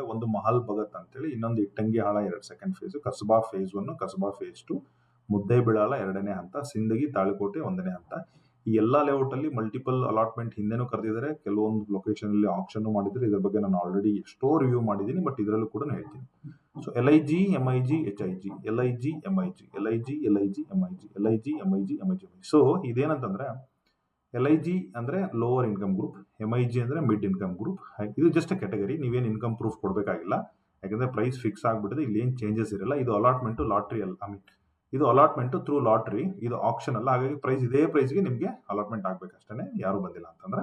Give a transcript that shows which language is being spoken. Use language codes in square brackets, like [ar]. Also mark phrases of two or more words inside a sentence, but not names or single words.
[kn] ಒಂದು ಮಹಲ್ ಭಗತ್ ಅಂತೇಳಿ, ಇನ್ನೊಂದು ಇಟ್ಟಂಗಿಹಾಳ 2 [en] second phase, [kn] ಕಸಬಾ ಫೇಸ್ 1, ಕಸಬಾ ಫೇಸ್ 2, ಮುದ್ದೇಬಿಳಾಳ 2ನೇ ಹಂತ, ಸಿಂದಗಿ ತಾಳಿಕೋಟೆ 1ನೇ ಹಂತ. ಈ ಎಲ್ಲ ಲೇಔಟಲ್ಲಿ [en] multiple allotment [kn] ಹಿಂದೆನೂ ಕರೆದಿದ್ದಾರೆ, ಕೆಲವೊಂದು ಲೊಕೇಶನಲ್ಲಿ ಆಪ್ಷನ್ ಮಾಡಿದರೆ. ಇದ್ರ ಬಗ್ಗೆ ನಾನು ಆಲ್ರೆಡಿ ಎಷ್ಟೋ ರಿವ್ಯೂ ಮಾಡಿದ್ದೀನಿ, ಬಟ್ ಇದರಲ್ಲೂ ಕೂಡ ಹೇಳ್ತೀನಿ. ಸೊ LIG, MIG, HIG, LIG, MIG, LIG, LIG, MIG, LIG, MIG, MIG. ಸೊ ಇದೇನಂತಂದ್ರೆ LIG ಅಂದ್ರೆ [en] lower income group, [kn] MIG ಅಂದ್ರೆ [en] mid income group. [kn] ಇದು [en] just category, [kn] ನೀವೇನು [en] income proof [kn] ಕೊಡಬೇಕಾಗಿಲ್ಲ, ಯಾಕಂದ್ರೆ [en] price fix [kn] ಆಗ್ಬಿಟ್ಟಿದೆ, ಇಲ್ಲಿ ಏನು ಚೇಂಜಸ್ ಇರಲ್ಲ. ಇದು [en] allotment lottery [kn] ಅಲ್ಲ, ಇದು [en] allotment through lottery, [kn] ಇದು ಆಪ್ಷನ್ ಅಲ್ಲ. ಹಾಗಾಗಿ ಪ್ರೈಸ್ ಇದೇ ಪ್ರೈಸ್ಗೆ ನಿಮಗೆ ಅಲಾಟ್ಮೆಂಟ್ ಆಗ್ಬೇಕಷ್ಟೇ, ಯಾರು ಬಂದಿಲ್ಲ ಅಂತಂದ್ರೆ.